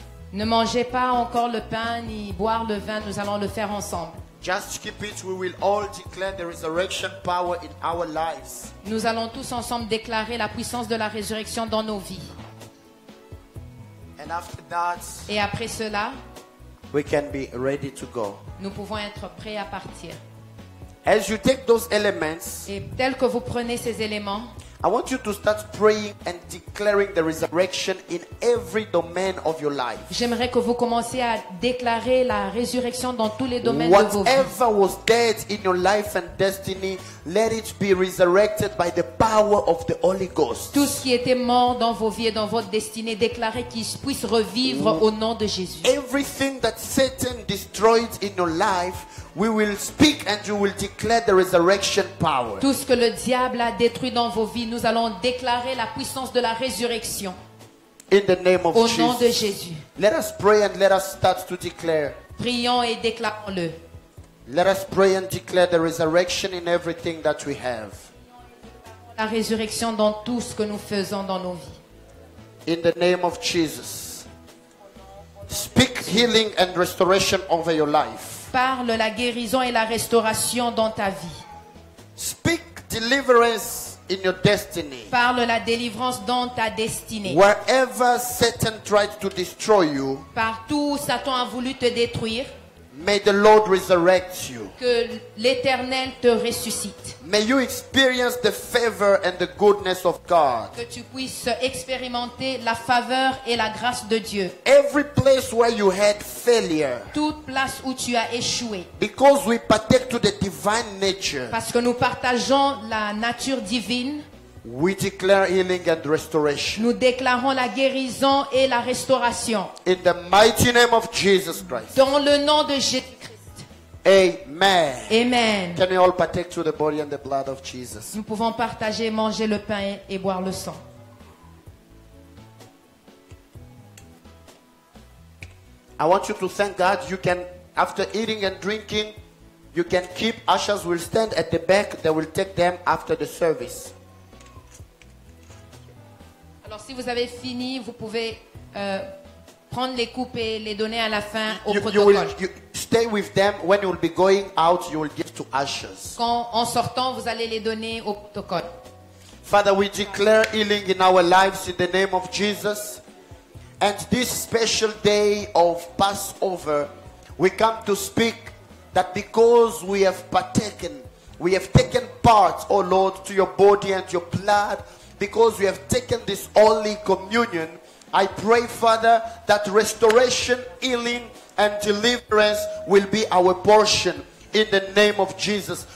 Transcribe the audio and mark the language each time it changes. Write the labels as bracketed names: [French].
[French] Ne mangez pas encore le pain ni boire le vin, nous allons le faire ensemble. [English] Just keep it. We will all declare the resurrection power in our lives. [French] Nous allons tous ensemble déclarer la puissance de la résurrection dans nos vies. [English] And after that, [French] Et après cela, [English] we can be ready to go. [French] nous pouvons être prêts à partir. [English] As you take those elements, [French] Et tel que vous prenez ces éléments, [English] I want you to start praying and declaring the resurrection in every domain of your life. [French] j'aimerais que vous commenciez à déclarer la résurrection dans tous les domaines de vos vies. [English] Whatever was dead in your life and destiny, let it be resurrected by the power of the Holy Ghost. [French] Tout ce qui était mort dans vos vies et dans votre destinée, déclarez qu'il puisse revivre au nom de Jésus. [English] Everything that Satan destroyed in your life we will speak and you will declare the resurrection power. [French] Tout ce que le diable a détruit dans vos vies, nous allons déclarer la puissance de la résurrection. [English] In the name of [French] Au nom de [English] Jesus. [French] Jésus. [English] Let us pray and let us start to declare. [French] Prions et déclarons-le. [English] Let us pray and declare the resurrection in everything that we have. [French] La résurrection dans tout ce que nous faisons dans nos vies. [English] In the name of Jesus. Speak healing and restoration over your life. [French] Parle la guérison et la restauration dans ta vie. [English] Speak deliverance in your destiny. [French] Parle la délivrance dans ta destinée. [English] Wherever Satan tried to destroy you, [French] Partout où Satan a voulu te détruire, [English] may the Lord resurrect you. [French] que l'Éternel te ressuscite. [English] May you experience the favor and the goodness of God. [French] Que tu puisses expérimenter la faveur et la grâce de Dieu. [English] Every place where you had failure, [French] Toute place où tu as échoué. [English] because we partake to the divine nature, [French] Parce que nous partageons la nature divine, [English] we declare healing and restoration. [French] nous déclarons la guérison et la restauration. [English] In the mighty name of Jesus Christ. [French] Dans le nom de Jésus-Christ. Amen. Amen. [English] Can we all partake to the body and the blood of Jesus? [French] Nous pouvons partager, manger le pain et boire le sang. [English] I want you to thank God. You can, after eating and drinking, you can keep. Ushers will stand at the back. They will take them after the service. [French] Alors si vous avez fini, vous pouvez prendre les coupes et les donner à la fin au [English] You [French] protocole. [English] stay with them. When you will be going out, you will give to ushers. [French] Quand, en sortant, vous allez les donner au protocole. [English] Father, we declare healing in our lives in the name of Jesus. And this special day of Passover, we come to speak that because we have partaken, we have taken part, oh Lord, to your body and your blood, because we have taken this holy communion, I pray, Father, that restoration, healing, and deliverance will be our portion in the name of Jesus.